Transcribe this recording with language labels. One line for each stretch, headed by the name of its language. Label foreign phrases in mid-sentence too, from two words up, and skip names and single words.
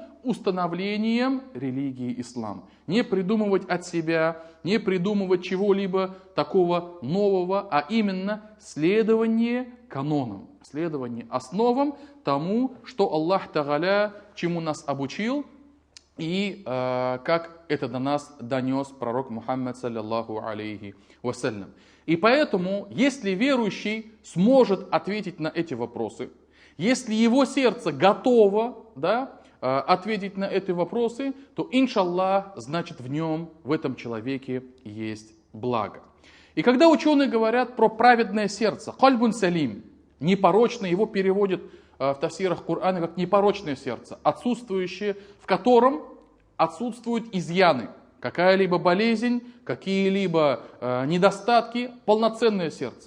Russian: Установлением религии ислам. Не придумывать от себя, не придумывать чего-либо такого нового, а именно следование канонам, следование основам тому, что
Arabic: الله تعالى
Russian: чему нас обучил, и как это до нас донес пророк Мухаммад
Arabic: صلى الله عليه وسلم.
Russian: И поэтому, если верующий сможет ответить на эти вопросы, если его сердце готово, ответить на эти вопросы, то, иншаллах, значит в этом человеке есть благо. И когда ученые говорят про праведное сердце,
Arabic: قلب سليم,
Russian: непорочное, его переводят в тафсирах Корана как непорочное сердце, отсутствующее, в котором отсутствуют изъяны, какая-либо болезнь, какие-либо недостатки, полноценное сердце.